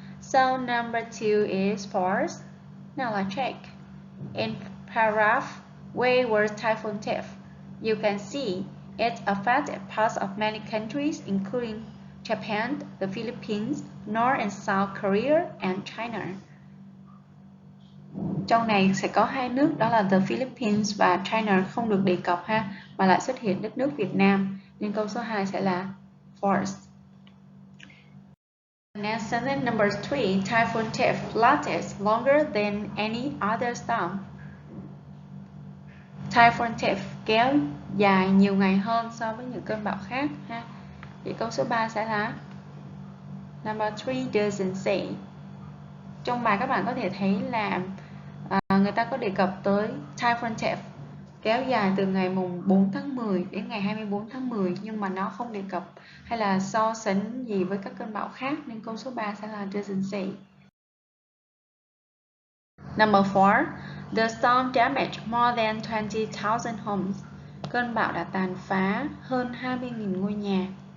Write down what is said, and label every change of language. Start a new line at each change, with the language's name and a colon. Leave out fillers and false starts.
English: So number 2 is false. Now let's check. In paragraph, where was Typhoon Tip? You can see it affected parts of many countries, including Japan, the Philippines, North and South Korea, and China.
Vietnamese: Trong này sẽ có hai nước, đó là the Philippines và China không được đề cập ha, mà lại xuất hiện đất nước Việt Nam, nên câu số 2 sẽ là false.
English: Next sentence number 3. Typhoon Tip lasted longer than any other storm.
Vietnamese: Typhoon Tip kéo dài nhiều ngày hơn so với những cơn bão khác ha. Thì câu số 3 sẽ là
English: number 3 doesn't say.
Vietnamese: Trong bài các bạn có thể thấy là người ta có đề cập tới Typhoon Tip kéo dài từ ngày mùng 4 tháng 10 đến ngày 24 tháng 10, nhưng mà nó không đề cập hay là so sánh gì với các cơn bão khác, nên câu số 3 sẽ là
English: doesn't say. Number 4. The storm damaged more than 20,000 homes.
Vietnamese: Cơn bão đã tàn phá hơn 20.000 ngôi nhà.